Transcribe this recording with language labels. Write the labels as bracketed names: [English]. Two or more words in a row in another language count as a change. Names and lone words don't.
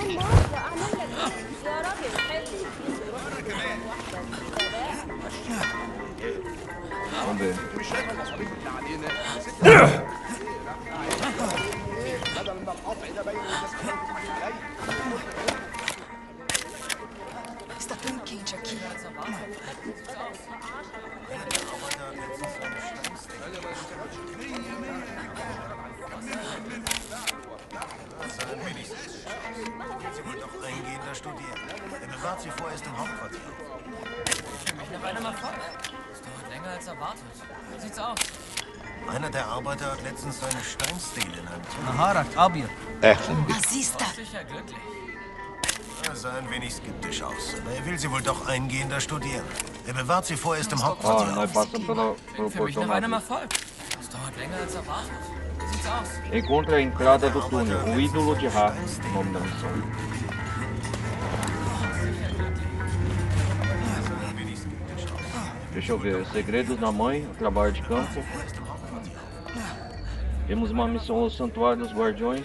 [Portuguese] Vamos ver. Está tão quente aqui. [German] Sie wohl doch eingehender studieren. Er bewahrt sie vorerst im Hauptquartier. Noch einer mal voll. Das dauert länger als erwartet. Wie sieht's aus? Einer der Arbeiter hat letztens seine Steinstele in einem Tunnel. Naharak, Abir. [Portuguese] Nazista. [German] Sicher glücklich. Er sah ein wenig skeptisch aus, aber er will sie wohl doch eingehender studieren. Er bewahrt sie vorerst im [Portuguese] Nós [German] Hauptquartier. [Portuguese] passamos pelo [German] Für mich [Portuguese] portão [German] noch einer mal [Portuguese] nazista. [German] voll. Das dauert Dauert länger als erwartet. Wie sieht's aus? [Portuguese] Encontre a entrada do túnel, o ídolo de Ra, o nome da missão. Deixa eu ver, segredos da mãe, o trabalho de campo. Temos uma missão ao Santuário dos Guardiões.